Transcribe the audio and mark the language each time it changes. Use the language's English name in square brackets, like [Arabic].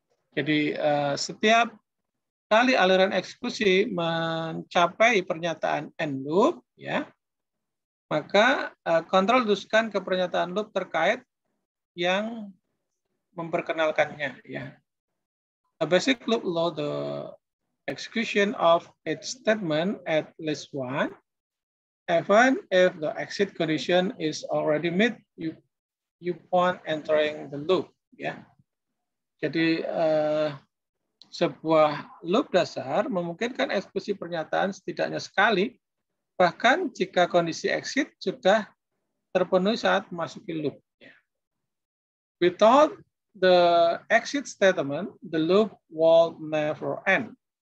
[Indonesian] Jadi setiap kali aliran eksekusi mencapai pernyataan end loop, ya, maka kontrol diteruskan ke pernyataan loop terkait yang memperkenalkannya, ya. [English] A basic loop allow the execution of its statement at least one, even if the exit condition is already met. upon entering the loop. [Indonesian] Ya, jadi sebuah loop dasar memungkinkan eksekusi pernyataan setidaknya sekali, bahkan jika kondisi exit sudah terpenuhi saat memasuki loop. [English] Without the exit statement, the loop will never end.